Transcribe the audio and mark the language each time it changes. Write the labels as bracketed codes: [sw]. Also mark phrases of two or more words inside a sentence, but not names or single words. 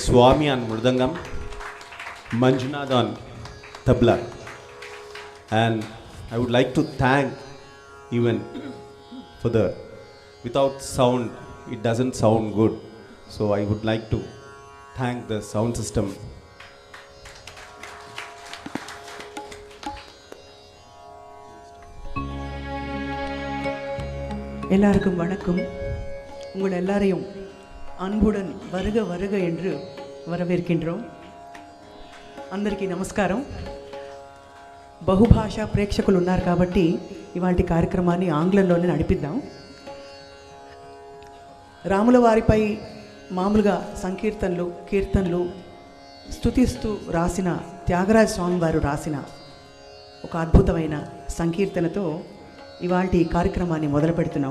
[en] Swami on mridangam, Manjunath on tabla. And I would like to thank even for the, without sound, it doesn't sound good. So I would like to thank the sound system. [ta] எல்லாருக்கும் வணக்கம். உங்கள் எல்லாரையும் அன்புடன் வருக வருக என்று வரவேற்கின்றோம். [te] అందరికీ నమస్కారం. బహుభాషా ప్రేక్షకులు ఉన్నారు కాబట్టి ఇవాల్టి కార్యక్రమాన్ని ఆంగ్లంలోనే నడిపిద్దాం. రాముల వారిపై మామూలుగా సంకీర్తనలు, కీర్తనలు స్తుతిస్తూ రాసిన త్యాగరాజ స్వామి వారు రాసిన ఒక అద్భుతమైన సంకీర్తనతో ఇవాల్టి కార్యక్రమాన్ని మొదలు పెడుతున్నాం.